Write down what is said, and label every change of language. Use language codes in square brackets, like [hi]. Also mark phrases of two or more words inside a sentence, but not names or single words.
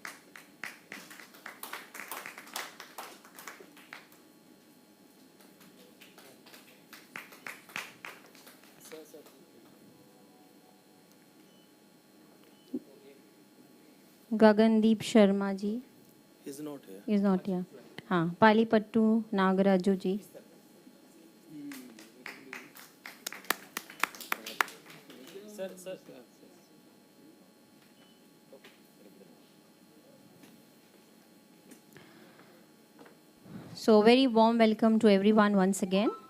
[hi] गगनदीप शर्मा जी. [en] He's not here. Is not here. [hi] हाँ, पालीपट्टू नागराजू जी. [en] Sir. So, very warm welcome to everyone once again.